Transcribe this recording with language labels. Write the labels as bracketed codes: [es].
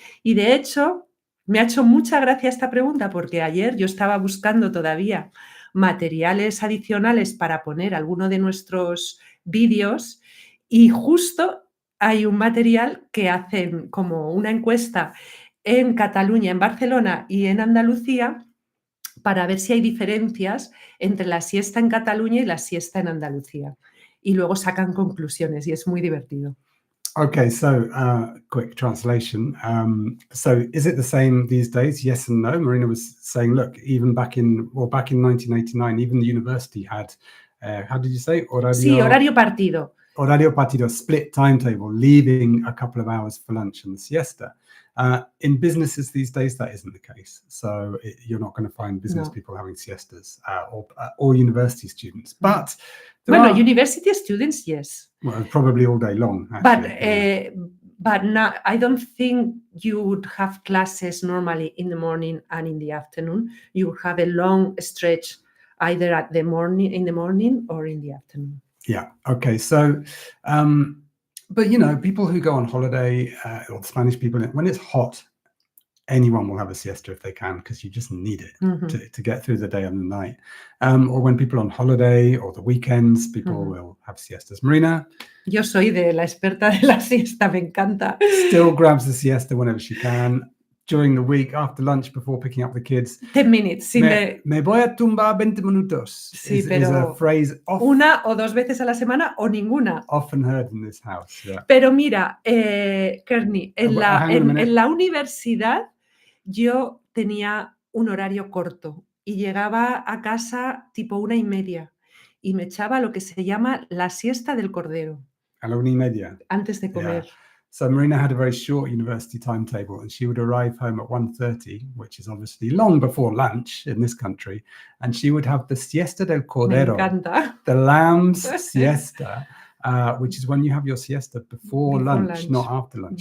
[es] Y de hecho, me ha hecho mucha gracia esta pregunta porque ayer yo estaba buscando todavía materiales adicionales para poner alguno de nuestros vídeos y justo hay un material que hacen como una encuesta en Cataluña, en Barcelona y en Andalucía para ver si hay diferencias entre la siesta en Cataluña y la siesta en Andalucía. Y luego sacan conclusiones y es muy divertido. [en] Okay, so quick translation. So is it the same these days? Yes and no. Marina was saying, look, even back in 1989, even the university had, how did you say? [es] Sí, horario partido. [en] Horario partido, split timetable, leaving a couple of hours for lunch and siesta. In businesses these days, that isn't the case. So you're not going to find business people having siestas or university students. But university students, yes. Well, probably all day long, actually. But no, I don't think you would have classes normally in the morning and in the afternoon. You would have a long stretch either in the morning or in the afternoon. Yeah. Okay. So, but you know, people who go on holiday, or Spanish people, when it's hot, anyone will have a siesta if they can, because you just need it to get through the day and the night. Or when people are on holiday or the weekends, people will have siestas. Marina? [es] Yo soy de la experta de la siesta, me encanta. [en] Still grabs the siesta whenever she can. During the week, after lunch, before picking up the kids. 10 minutes. [es] Me voy a tumbar 20 minutos. Sí, [en] is a phrase [es] una o dos veces a la semana o ninguna. [en] Often heard in this house. Yeah. [es] Pero mira, Kearney, en la universidad yo tenía un horario corto y llegaba a casa tipo 1:30 y me echaba lo que se llama la siesta del cordero. A la 1:30. Antes de comer. [en] Yeah. So Marina had a very short university timetable and she would arrive home at 1:30, which is obviously long before lunch in this country, and she would have the siesta del cordero. [es] Me encanta. [en] The lamb's siesta, which is when you have your siesta before lunch, not after lunch.